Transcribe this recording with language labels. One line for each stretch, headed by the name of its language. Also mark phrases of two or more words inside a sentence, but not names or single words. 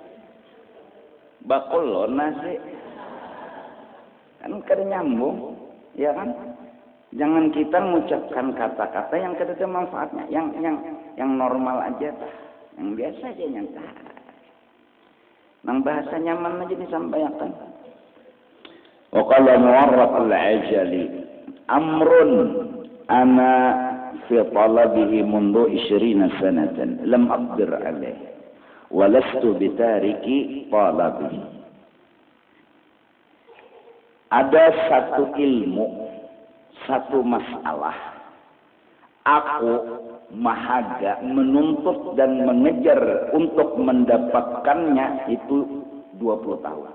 Banjar: Bakul nasi, kan kada nyambung, ya kan? Jangan kita mengucapkan kata-kata yang kada ada manfaatnya, yang normal aja, yang biasa aja nyata. Nang bahasa nyaman aja disampaikan.
Arabic: وقال مورق العجلي أمر أنا في طلبه منذ 20 سنة لم أقدر عليه ولست بتارك طلبه.
Banjar: Ada satu ilmu, satu masalah, aku mahaga menuntut dan mengejar untuk mendapatkannya itu 20 tahun.